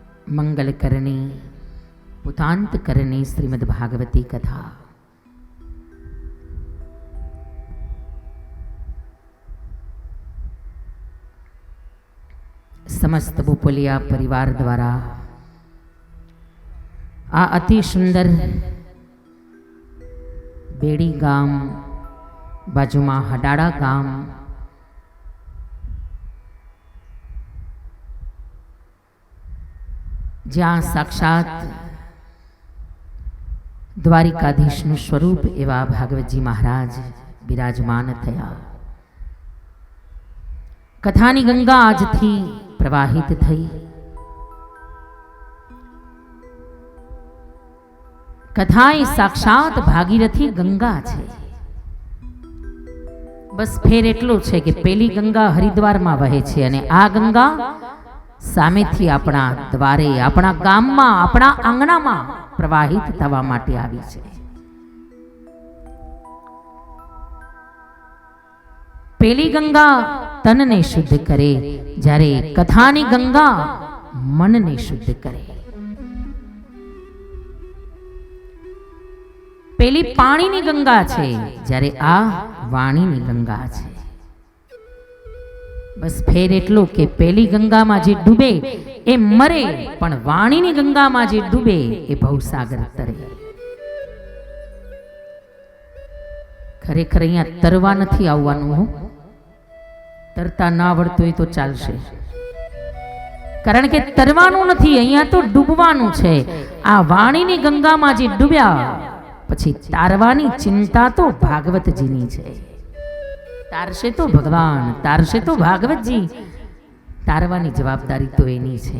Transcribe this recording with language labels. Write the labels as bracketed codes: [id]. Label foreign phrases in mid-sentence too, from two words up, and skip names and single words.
[gu] મંગલ કરની પુતાંત કરની શ્રીમદ્ ભાગવતી કથા। સમસ્ત બોપોલિયા પરિવાર દ્વારા આ અતિ સુંદર બેડી ગામ બાજુમાં હડાડા ગામ જ્યાં સાક્ષાત દ્વારિકાધીશનું સ્વરૂપ એવા ભાગવતજી મહારાજ વિરાજમાન થયા। કથાની ગંગા આજથી પ્રવાહિત થઈ। કથા એ સાક્ષાત ભાગીરથી ગંગા છે। બસ ફેર એટલો છે કે પેલી ગંગા હરિદ્વાર મેં વહે છે અને આ ગંગા સામેથી આપણા દ્વારે આપણા ગામમાં આપણા આંગણામાં પ્રવાહિત થવા માટે આવી છે। પેલી ગંગા તન ને શુદ્ધ કરે, જ્યારે કથાની ગંગા મન ને શુદ્ધ કરે। પેલી પાણીની ગંગા છે, જ્યારે આ વાણીની ગંગા છે। બસ ફેર એટલો કે પેલી ગંગા મેં જે ડૂબે એ મરે, પણ વાણીની ગંગા મેં જે ડૂબે એ ભવસાગર તરે। ખરેખર અહીંયા તરવા નથી આવવાનું હો, તરતા ના આવડતું હોય તો ચાલશે, કારણ કે તરવાનું નથી, અહીંયા તો ડૂબવાનું છે। આ વાણીની ગંગામાં જે ડૂબ્યા પછી તારવાની ચિંતા તો ભાગવતજીની છે। તારશે તો ભગવાન, તારશે તો ભાગવતજી, તારવાની જવાબદારી તો એની છે।